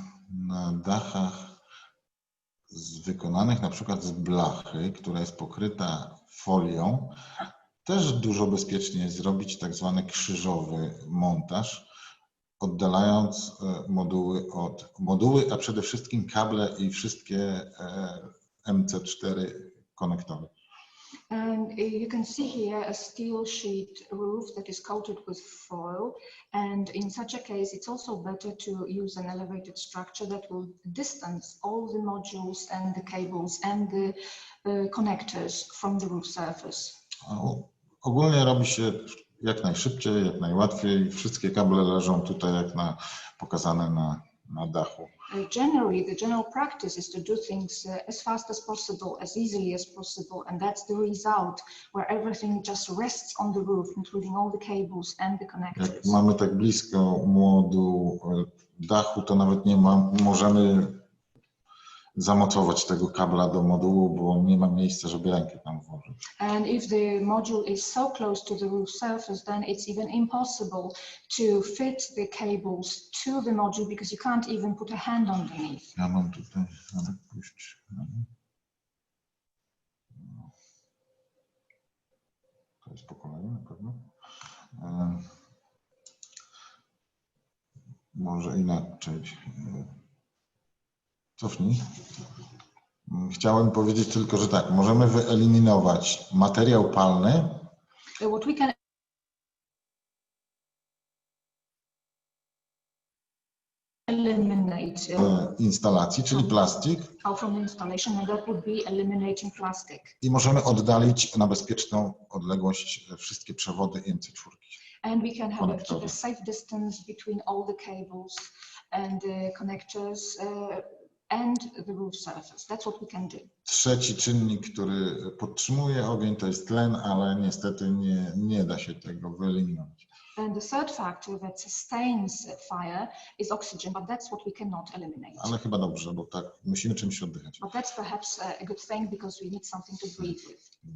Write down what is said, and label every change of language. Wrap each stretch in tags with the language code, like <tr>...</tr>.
<pl>Na dachach wykonanych na przykład z blachy, która jest pokryta folią, Też dużo bezpieczniej jest zrobić tak zwany krzyżowy montaż, oddalając moduły, a przede wszystkim kable i wszystkie MC4 konektory.</pl> <en>And you can see here a steel sheet roof that is coated with foil, and in such a case it's also better to use an elevated structure that will distance all the modules and the cables and the connectors from the roof surface.</en> <pl>Ogólnie robi się jak najszybciej, jak najłatwiej. Wszystkie kable leżą tutaj pokazane na dachu.</pl> <en>Generally, the general practice is to do things as fast as possible, as easily as possible, and that's the result, where everything just rests on the roof, including all the cables and the connectors.</en> <pl>Jak mamy tak blisko moduł dachu, to nawet możemy zamocować tego kabla do modułu, bo nie ma miejsca, żeby rękę tam włożyć.</pl> <en>And if the module is so close to the roof surface, then it's even impossible to fit the cables to the module because you can't even put a hand underneath.</en> <pl>Ja mam tutaj, puść. To jest po kolei na pewno. Może inaczej. Cofnij. Chciałem powiedzieć tylko, że tak, możemy wyeliminować materiał palny.</pl> <en>What we can eliminate</en> <pl>instalacji, czyli plastik.</pl> <en>From the installation, and that would be eliminating plastic.</en> <pl>I możemy oddalić na bezpieczną odległość wszystkie przewody MC4.</pl> <en>And we can have keep a safe distance between all the cables and the connectors and the roof surface. That's what we can do.</en> <pl>Trzeci czynnik, który podtrzymuje ogień, to jest tlen, ale niestety nie da się tego wyeliminować.</pl> <en>And the third factor that sustains fire is oxygen, but that's what we cannot eliminate.</en> <pl>Ale chyba dobrze, bo tak musimy czymś oddychać.</pl> <en>But that's perhaps a good thing because we need something to breathe with.</en>